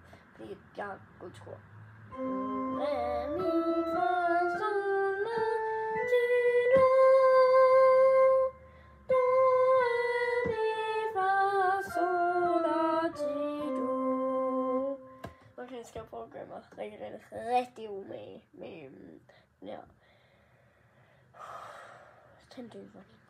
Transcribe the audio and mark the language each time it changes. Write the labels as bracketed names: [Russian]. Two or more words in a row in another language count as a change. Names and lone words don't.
[Danish] Fordi jeg har gået til kor. Re, mi, fa, sol, la, ti, do. Do, re, mi, fa, sol, la, ti, do. Okay, skal jeg prøve at gøre mig rigtig umage med den her. tand døber.